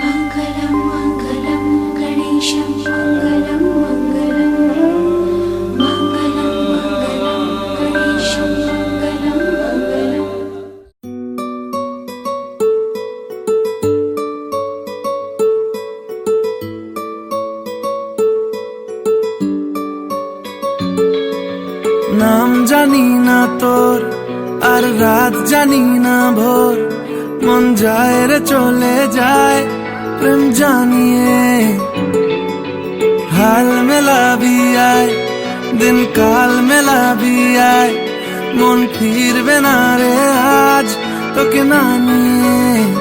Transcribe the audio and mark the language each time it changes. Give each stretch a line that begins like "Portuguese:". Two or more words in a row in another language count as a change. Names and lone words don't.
Sanskrit: मङ्गलं मङ्गलं गणेशं मङ्गलं मङ्गलं मङ्गलं मङ्गलं गणेशं मङ्गलं मङ्गलम्।
Bangla: নাম জানি না তোর আর রাত জানি না ভোর মন যায় রে চলে যায় প্রেম জানিয়ে হাল মেলাবি আয় দিন কাল মেলাবি আয় মন ফিরবে না রে আজ তোকে না নিয়ে